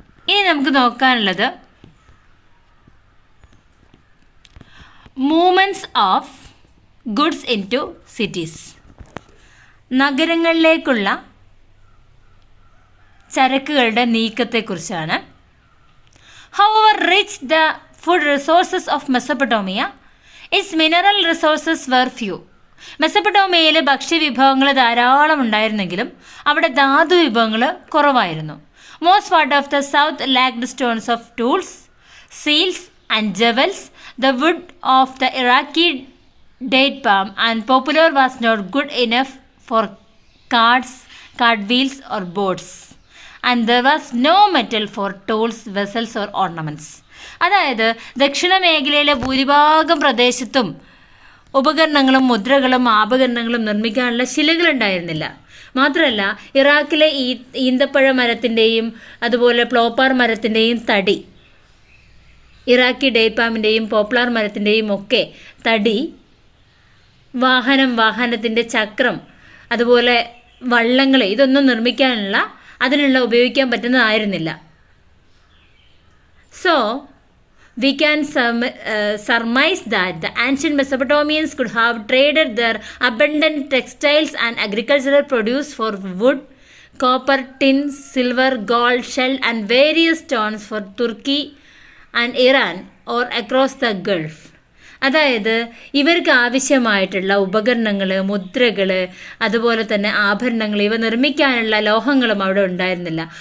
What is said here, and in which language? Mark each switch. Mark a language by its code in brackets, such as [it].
[ml] ഇനി നമുക്ക് നോക്കാനുള്ളത് [en] Movements of goods into cities. [ml] നഗരങ്ങളിലേക്കുള്ള ചരക്കുകളുടെ നീക്കത്തെക്കുറിച്ചാണ്. [en] However rich the food resources of Mesopotamia, its mineral resources were few. [ml] മെസപ്പൊട്ടോമിയയിൽ ഭക്ഷ്യവിഭവങ്ങൾ ധാരാളം ഉണ്ടായിരുന്നെങ്കിലും അവിടെ ധാതു വിഭവങ്ങൾ കുറവായിരുന്നു. [en] Most part of the south lacked stones of tools, seals and jewels. The wood of the Iraqi date palm and poplar was not good enough for carts, cart wheels or boats, and there was no metal for tools, vessels or ornaments. [ml] അതായത് ദക്ഷിണ മേഖലയിലെ ഭൂരിഭാഗം പ്രദേശത്തും ഉപകരണങ്ങളും മുദ്രകളും ആഭരണങ്ങളും നിർമ്മിക്കാനുള്ള ശിലകൾ ഉണ്ടായിരുന്നില്ല. മാത്രമല്ല ഇറാഖിലെ ഈന്തപ്പഴ മരത്തിൻ്റെയും അതുപോലെ പ്ലോപ്പാർ മരത്തിൻ്റെയും തടി, ഇറാഖി ഡേറ്റ്പാമിൻ്റെയും പോപ്ലാർ മരത്തിൻ്റെയും ഒക്കെ തടി, വാഹനത്തിൻ്റെ ചക്രം, അതുപോലെ വള്ളങ്ങൾ, ഇതൊന്നും നിർമ്മിക്കാനുള്ള അതിനുള്ള ഉപയോഗിക്കാൻ പറ്റുന്നതായിരുന്നില്ല. [en] So we can surmise that the ancient Mesopotamians could have traded their abundant textiles and agricultural produce for wood, copper, tin, silver, gold, shell and various stones for Turkey and Iran or across the Gulf. [ml] അതായത് ഇവർക്ക് ആവശ്യമായിട്ടുള്ള ഉപകരണങ്ങൾ, മുദ്രകൾ, അതുപോലെ തന്നെ ആഭരണങ്ങൾ ഇവ നിർമ്മിക്കാനുള്ള ലോഹങ്ങളും അവിടെ ഉണ്ടായിരുന്നില്ല.